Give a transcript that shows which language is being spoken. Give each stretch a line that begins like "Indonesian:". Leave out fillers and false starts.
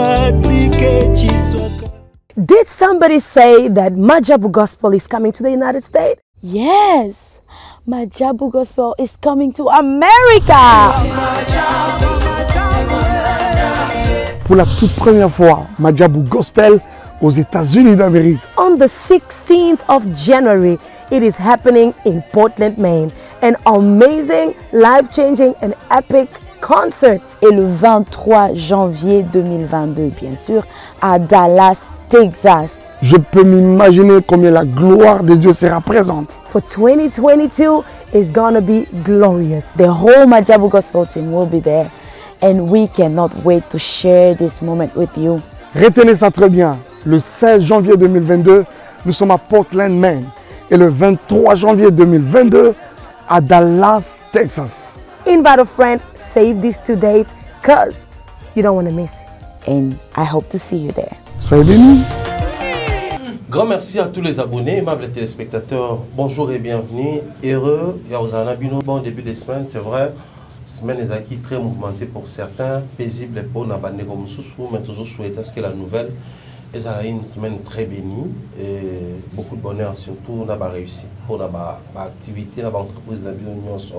English: Did somebody say that Majabu Gospel is coming to the United States? Yes, Majabu Gospel is coming to America.
French: Pour la toute première fois, Majabu Gospel aux États-Unis d'Amérique.
English: On the 16th of January, it is happening in Portland, Maine. An amazing, life-changing and epic concert.
French: Et le 23 janvier 2022, bien sûr, à Dallas, Texas. Je peux m'imaginer combien la gloire de Dieu sera présente.
English: For 2022, it's gonna be glorious. The whole Majabu Gospel team will be there. And we cannot wait to share this moment with you.
French: Retenez ça très bien. Le 16 janvier 2022, nous sommes à Portland, Maine. Et le 23 janvier 2022, à Dallas, Texas.
English: Invite a friend, save these 2 dates, because you don't want to miss it. And I hope to see you there.
French: Soyez bénis. Grand merci à tous les abonnés, aimables téléspectateurs. Bonjour et bienvenue. Heureux, bon début de semaine, c'est vrai. Semaine est acquis très mouvementée pour certains, paisible pour la bande comme Soussou, mais toujours souhaiter ce que la nouvelle. Et ça a une semaine très bénie et beaucoup de bonheur, surtout dans la réussite pour l'activité, dans l'entreprise de l'Union.